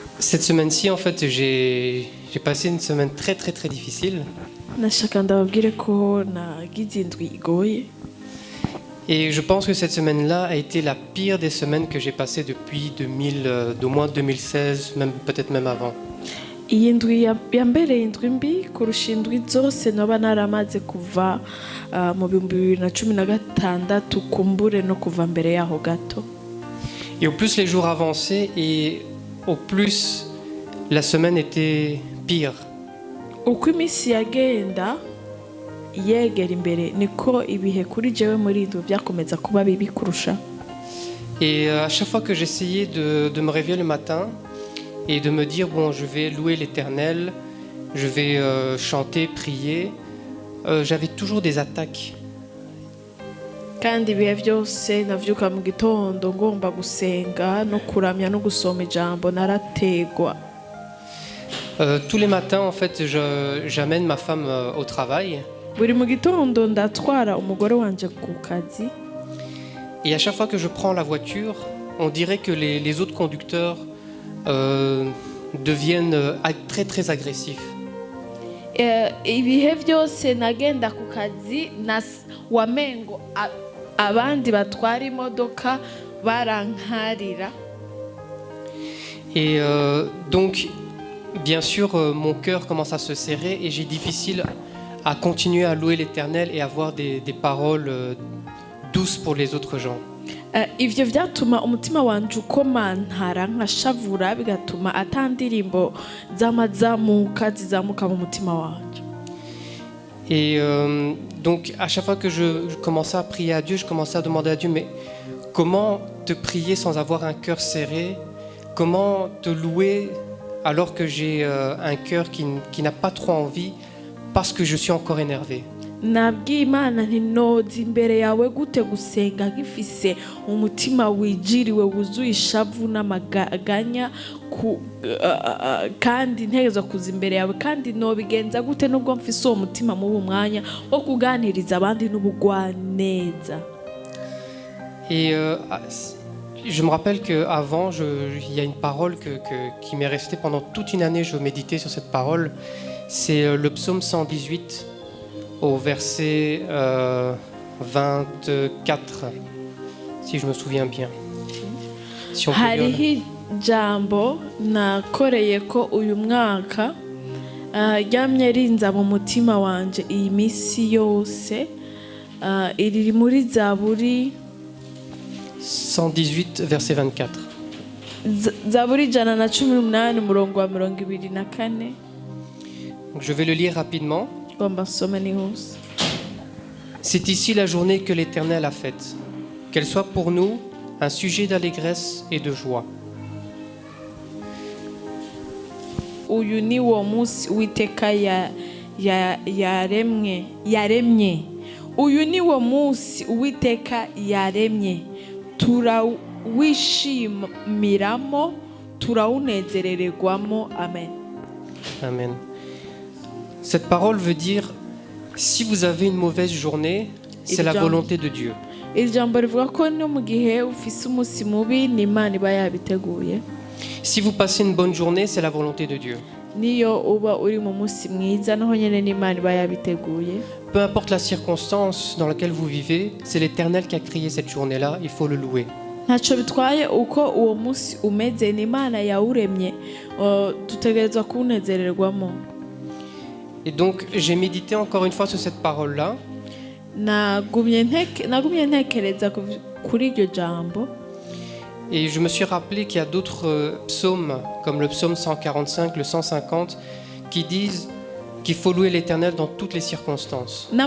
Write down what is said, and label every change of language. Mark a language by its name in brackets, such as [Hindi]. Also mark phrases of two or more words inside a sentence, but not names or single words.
[French] Cette semaine-ci, en fait, j'ai passé une semaine très très très difficile. [Rundi] nashaka ndababwire ko nagize indwi igoye [French] Et je pense que cette semaine-là a été la pire des semaines que j'ai passées depuis d'au moins 2016, même peut-être même avant. [Rundi] iyi ndwi yambereye indwi mbi kurusha indwi zose noba naramaze kuva mu 2016 kumbure no kuva mbere yaho gato. [French] Et au plus les jours avançaient et au plus la semaine était pire. [Rundi] Uko iminsi yagenda yegera imbere niko ibihe kuri jewe muri indwi byakomeza kuba bibi kurusha. [French] Et à chaque fois que j'essayais de me réveiller le matin et de me dire, bon, je vais louer l'Éternel, je vais chanter, prier, j'avais toujours des attaques. [Rundi] Kandi ibihe byose navyuka mu gitondo ngomba gusenga no kuramya no gusoma ijambo narategwa. [French] Tous les matins, en fait, j'amène ma femme au travail. [Rundi] Buri mu gitondo ndatwara umugore wanje ku kazi. [French] Et à chaque fois que je prends la voiture, on dirait que les autres conducteurs deviennent très très agressifs. [Rundi] Ibihe byose nagenda ku kazi wamengo abandi batwara imodoka barankarira. [French] Et donc, bien sûr, mon cœur commence à se serrer et j'ai difficile à continuer à louer l'Éternel et avoir des paroles douces pour les autres gens. [Rundi] Ivyo vyatuma umutima wanje ukomantara nkashavura bigatuma atandirimbo z'amazamuka zizamuka mu mutima wanje. [French] Et donc à chaque fois que je commençais à prier à Dieu, je commençais à demander à Dieu, mais comment te prier sans avoir un cœur serré? Comment te louer alors que j'ai un cœur qui n'a pas trop envie parce que je suis encore énervé? [Rundi] Nabwiye Imana nti noza imbere yawe gute gusenga gifise umutima wijiriwe wuzuye ishavu n'amaganya kandi ntegerezwa kuza imbere yawe kandi nobigenza gute nubwo mfise uwo mutima mu mwanya wo kuganiriza abandi n'ubugwaneza. [French] Et je me rappelle qu'avant, il y a une parole qui m'est restée pendant toute une année, je méditais sur cette parole. C'est le psaume 118 au verset 24, si je me souviens bien. Si on peut lire. [Rundi] Hariho ijambo nakoreye ko uyu mwaka ryamye rinza mu mutima wanje iyi misi yose iri muri Zaburi [French] 118 verset 24. [Rundi] Zaburi 118 umurongo wa 24. [French] Je vais le lire rapidement. [Rundi] Ngomba nsome nihuse. [French] C'est ici la journée que l'Éternel a faite. Qu'elle soit pour nous un sujet d'allégresse et de joie. [Rundi] Uyu ni wo munsi Uwiteka yaremye. Uyu ni wo munsi Uwiteka yaremye. Turawishyimiramo, turawunezerererwamo. Amen. Amen. [French] Cette parole veut dire, si vous avez une mauvaise journée, c'est la volonté de Dieu. Si vous passez une bonne journée, c'est la volonté de Dieu. Peu importe la circonstance dans laquelle vous vivez, c'est l'Éternel qui a créé cette journée-là, il faut le louer. [Rundi] Ntacyo bitwaye uko uwo munsi umeze, ni Imana yawuremye, dutegerezwa kuwunezererwamo. [French] Et donc, j'ai médité encore une fois sur cette parole-là. Et je me suis rappelé qu'il y a d'autres psaumes, comme le psaume 145, le 150, qui disent qu'il faut louer l'Éternel dans toutes les circonstances.